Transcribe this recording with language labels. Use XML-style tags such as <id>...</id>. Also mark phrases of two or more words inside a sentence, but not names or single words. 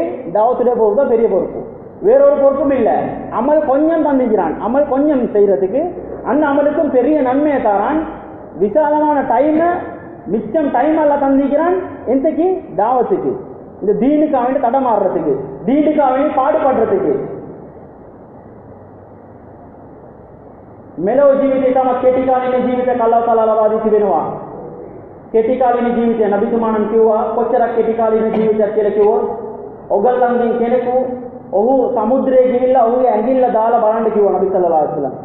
<ta>தாவத்துடைய பொறுப்பு தான் பெரிய பொறுப்பு. வேறொரு பொறுப்பும் இல்லை. அமல் கொஞ்சம் தந்திக்கிறான். அமல் கொஞ்சம் செய்யறதுக்கு அந்த அமலுக்கும் பெரிய நன்மையை தாரான். விசாலமான மிச்சம் டைம் எல்லாம் தந்திக்கிறான். எந்தக்கு? தாவத்துக்கு, இந்த தீனுக்காக வேண்டி தடமாறுறதுக்கு, தீனுக்காக வேண்டி பாடுபடுறதுக்கு.</ta> <si>මෙලොව ජීවිතේ තම කෙටි කාලින ජීවිතයක්</si> <ar>الله تعالى</ar> <si>ලබා දී තිබෙනවා. කෙටි කාලින ජීවිතය නබිතුමාණන් කිව්වා කොච්චරක් කෙටි කාලින ජීවිතයක් කියලා කිව්වොත් ඔගල්ලන්ගෙන් කෙනෙකු ඔහු සමුද්‍රයේ ගිහිල්ලා ඔහුගේ ඇඟිල්ල දාලා බලන්න කිව්වා නබි</si> <ar>صلى الله عليه وسلم.</ar>